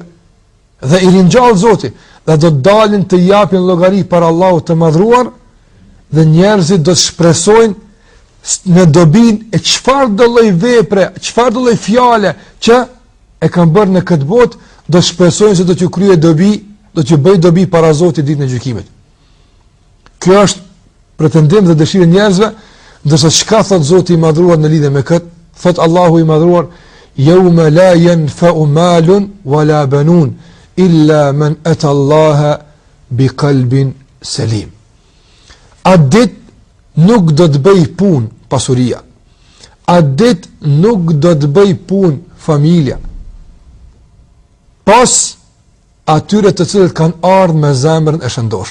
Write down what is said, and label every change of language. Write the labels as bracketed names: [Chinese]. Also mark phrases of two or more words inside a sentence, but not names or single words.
[Albanian] Dhe i ringjall Zoti, dhe do të dalin të japin llogari para Allahut të madhruar, dhe njerëzit do të shpresojnë në dobin e çfarë do lloj vepre, çfarë do lloj fjale që e kanë bërë në këtë botë, do shpresojnë se do t'ju kryej dobi, do t'ju bëj dobi para Zotit ditën e gjykimit. Kjo është pretendim dhe dëshirë e njerëzve, ndërsa çka thot Zoti i madhruar në lidhje me këtë? Thot Allahu i madhruar: [Arabic] "يوم لا ينفع مال ولا بنون إلا من أتى الله بقلب سليم." [Albanian] Atë ditë nuk do të bëj punë pasuria. Atë ditë nuk do të bëj punë familja. Pas atyre të cilët kanë ardhur me zemrën e shëndosh.